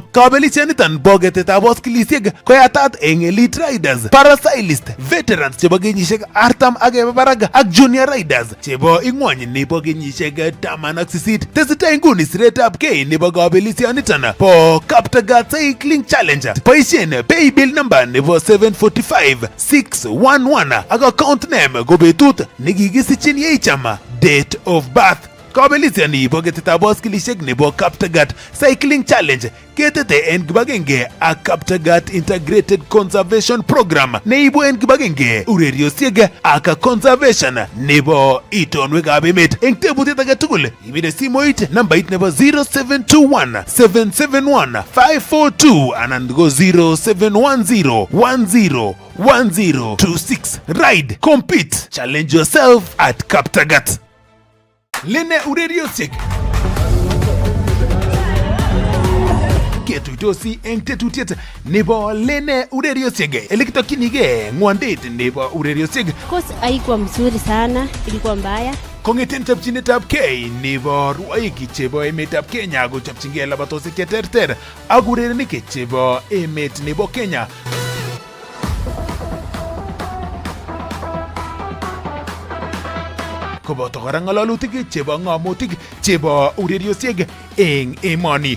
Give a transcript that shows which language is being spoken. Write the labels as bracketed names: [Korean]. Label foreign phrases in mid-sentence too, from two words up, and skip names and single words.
[Kalenjin] Kabelisioniton bo ketetab boskilisiek koyatat en [English] elite riders, parasailist, veterans [Kalenjin] chebo kenyisiek 40 ak keba barak ak [English] junior riders [Kalenjin] chebo ing'wony nebo kenyisiek 18. Tesetai nguni siretab gei nebo kabelisioniton bo Kaptagat Cycling Challenge. Boisien [English] paybill number [Kalenjin] nebo 745611 ak [English] account name [Kalenjin] ko betut nekikisichin yeicham, [English] date of birth. [Kalenjin] Kabelisioni bo ketetab boskilisiek nebo Kaptagat Cycling Challenge ketete en kibagenge ak Kaptagat Integrated Conservation Program neibu en kibagenge ureriosiek ak conservation nebo itonwekab emet. En tebutiet age tugul ibire simoit nambait nebo 0721 771 542 anan ko 0710 10 1026. [English] Ride, compete, challenge yourself at Kaptagat. [Kalenjin] Lene ureriosiek ketuitosi eng tetutiet nebo Lene ureriosiek elekitokyinige ng'wondet nebo ureriosiek. [Swahili] Course haikuwa mzuri sana, ilikuwa mbaya. [Kalenjin] Kong'eten chopchinetab kei nebo rwoik chebo emetab Kenya kochopchingei labatosiek cheterter ak urerenik chebo emet nebo Kenya. Koboto kora ng'alalutik chebo ng'amotik chebo ureriosiek eng emoni.